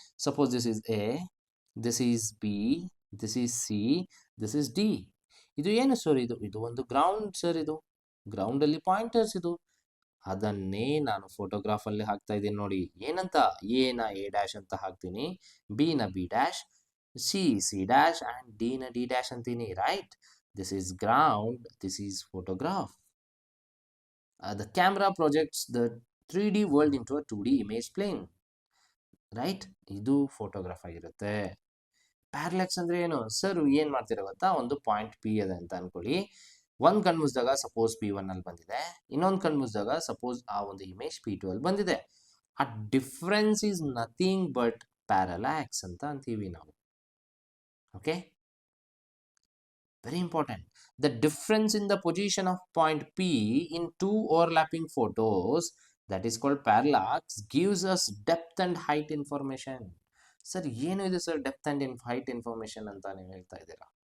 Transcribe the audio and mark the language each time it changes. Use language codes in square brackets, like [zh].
[en] Suppose this is A, this is B, this is C, this is D. [kn] ಇದು ಏನು sir? ಇದು ಒಂದು ground sir. ಇದು ground ಅಲ್ಲಿ ಪಾಯಿಂಟರ್ಸ್. ಇದು ಅದನ್ನೇ ನಾನು ಫೋಟೋಗ್ರಾಫ್ ಅಲ್ಲಿ ಹಾಕ್ತಾ ಇದ್ದೀನಿ ನೋಡಿ. ಏನಂತ? ಎ ನ ಎ ಡ್ಯಾಶ್ ಅಂತ ಹಾಕ್ತೀನಿ, ಬಿ ನ be dash, C C dash and D ನ ಡಿ ಡ್ಯಾಶ್ ಅಂತೀನಿ, right? [en] This is ground, this is photograph. The camera projects the 3D world into a 2D image plane, right? [kn] ಇದು photograph ಆಗಿರುತ್ತೆ. ಪ್ಯಾರಲ್ಯಾಕ್ಸ್ ಅಂದ್ರೆ ಏನು sir? ಏನ್ ಮಾಡ್ತೀರ ಗೊತ್ತಾ? ಒಂದು ಪಾಯಿಂಟ್ P ಇದೆ ಅಂತ ಅನ್ಕೊಳ್ಳಿ. ಒಂದ್ ಕಣ್ ಮುಚ್ಚಿದಾಗ ಸಪೋಸ್ P1 ಅಲ್ಲಿ ಬಂದಿದೆ, ಇನ್ನೊಂದ್ ಕಣ್ ಮುಚ್ಚಿದಾಗ ಸಪೋಸ್ ಆ ಒಂದು ಇಮೇಜ್ P2 ಅಲ್ಲಿ ಬಂದಿದೆ. ಆ ಡಿಫ್ರೆನ್ಸ್ ಈಸ್ ನಥಿಂಗ್ ಬಟ್ ಪ್ಯಾರಲ್ಯಾಕ್ಸ್ ಅಂತ ಅಂತೀವಿ ನಾವು. [en] Okay, very important. The difference in the position of point P in two overlapping photos, that is called parallax, gives us depth and height information. [kn] Sir, ಏನು ಇದೆ sir depth and height information ಅಂತ ನೀವು ಹೇಳ್ತಾ ಇದ್ದೀರಾ?